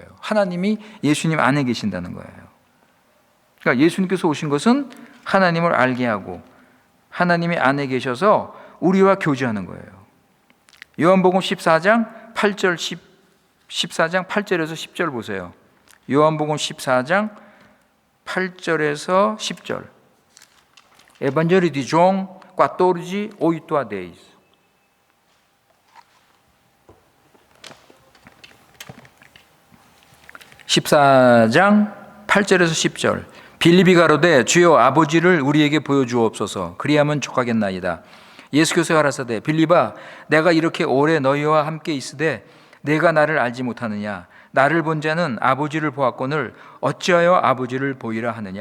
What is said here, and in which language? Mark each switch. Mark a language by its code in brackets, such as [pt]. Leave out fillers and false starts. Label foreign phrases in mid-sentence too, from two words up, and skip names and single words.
[ko] 하나님이 예수님 안에 계신다는 거예요. 그러니까 예수님께서 오신 것은 하나님을 알게 하고 하나님이 안에 계셔서 우리와 교제하는 거예요. 요한복음 14장 8절에서 10절 보세요. 요한복음 14장 8절에서 10절. [pt] Evangelho de João 14, 8 a 10. [ko] 14장 8절에서 10절. 빌립이 가로되 주여 아버지를 우리에게 보여주옵소서 그리하면 족하겠나이다. 예수께서 가라사대 빌립아 내가 이렇게 오래 너희와 함께 있으되 내가 나를 알지 못하느냐 나를 본 자는 아버지를 보았거늘 어찌하여 아버지를 보이라 하느냐.